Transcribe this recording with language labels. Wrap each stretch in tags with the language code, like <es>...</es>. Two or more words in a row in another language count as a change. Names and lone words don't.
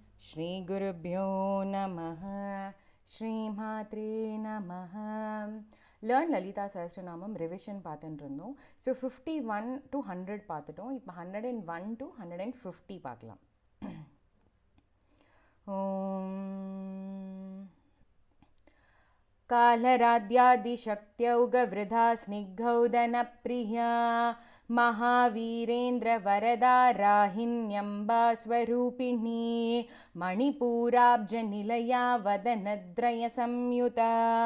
<sa>श्रीगुरुभ्यो नमः। श्रीमात्रे नमः.</sa> <ta>லேர்ன் லலிதா சஹஸ்ரநாமம் ரிவிஷன் பார்த்துட்டு இருந்தோம். ஸோ 51 to 100 பார்த்துட்டோம். இப்போ 101 to 150 பார்க்கலாம்.</ta> <sa>ஓம் कालराद्यादिशक्त्यौगवृधा स्निग्धौदनप्रिया महावीरेन्द्रवरदा राहिण्यम्बा स्वरूपिणी मणिपूराब्जनिलया वदनद्रयसंयुता</sa>